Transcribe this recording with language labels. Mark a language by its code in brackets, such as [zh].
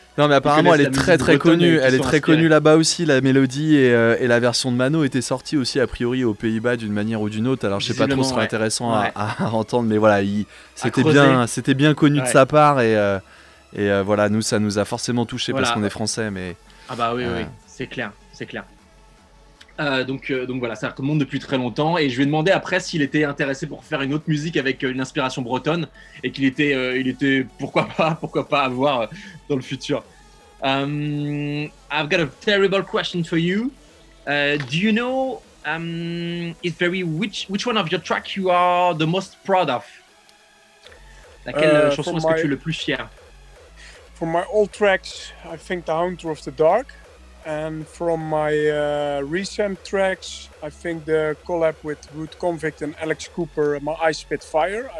[fr] Non mais apparemment elle est très connue, elle est très connue là-bas aussi, la mélodie et la version de Mano était sortie aussi a priori aux Pays-Bas d'une manière ou d'une autre, alors je sais pas trop, ce serait intéressant à entendre, mais voilà, c'était bien connu de sa part et voilà, nous ça nous a forcément touché parce qu'on est français, mais... Ah bah oui, c'est clair. Donc voilà, ça remonte depuis très longtemps. Et je lui ai demandé après s'il était intéressé pour faire une autre musique avec une inspiration bretonne et qu'il était pourquoi pas avoir dans le futur. [en] I've got a terrible question for you. Do you know which one of your tracks you are the most proud of? [fr] Laquelle chanson est-ce que tu es le plus fier? [en] For my old tracks, I think The Hunter of the Dark. And from my recent tracks, I think the collab with Root Convict and Alex Cooper, My Eyes Spit Fire.